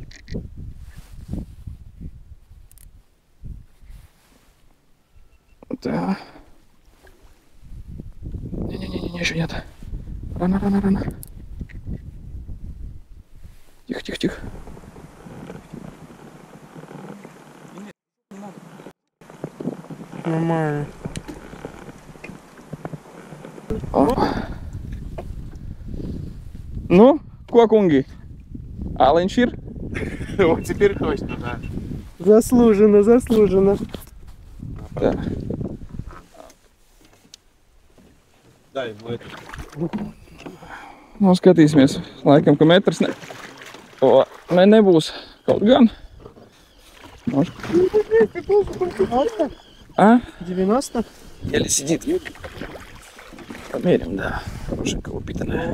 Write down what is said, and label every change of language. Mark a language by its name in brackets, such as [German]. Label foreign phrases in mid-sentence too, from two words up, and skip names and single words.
[Latvian] Tā. [Russian] Не, еще нет. Рано. Тихо. Нормально. [Latvian] Nu, ko, kungi? Aliņš ir? [Russian] Вот теперь точно, да. Заслуженно. [Latvian] Tā. [Russian] Да, ему это. [Latvian] Nu, skatīsimies. Laikam, ka metrs nebūs. Kaut gan. 90? [Russian] Еле сидит. Померим, да. Хорошенькая упитанная.